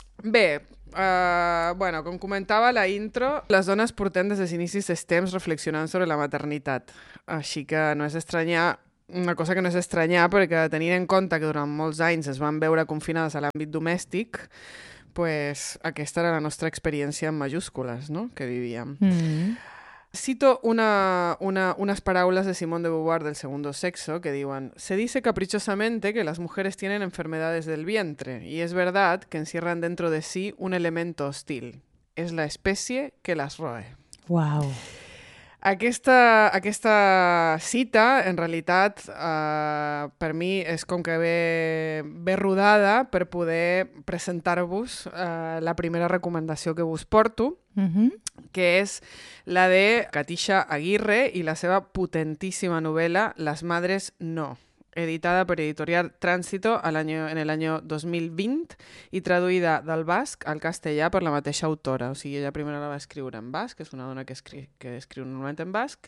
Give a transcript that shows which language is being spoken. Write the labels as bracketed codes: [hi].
[ca] Bé, bueno, com comentava la intro, les dones portem des dels inicis dels temps reflexionant sobre la maternitat. Així que no és estranyar, una cosa que no és estranyar, perquè tenint en compte que durant molts anys es van veure confinades a l'àmbit domèstic, pues aquesta era la nostra experiència en majúscules, no?, que vivíem. Mm. Cito unas paraules de Simone de Beauvoir del Segundo Sexo que diuen: [es] se dice caprichosamente que las mujeres tienen enfermedades del vientre y es verdad que encierran dentro de sí un elemento hostil. Es la especie que las roe. Wow. [ca] Aquesta cita, en realitat, per mi és com que ve rodada per poder presentar-vos la primera recomanació que vos porto, mm-hmm. que és la de Katisha Aguirre i la seva potentíssima novel·la Las Madres No, editada per Editorial Tránsito [es] en el año [ca] 2020 i traduïda del basc al castellà per la mateixa autora. O sigui, ella primera la va escriure en basc, és una dona que escriu normalment en basc.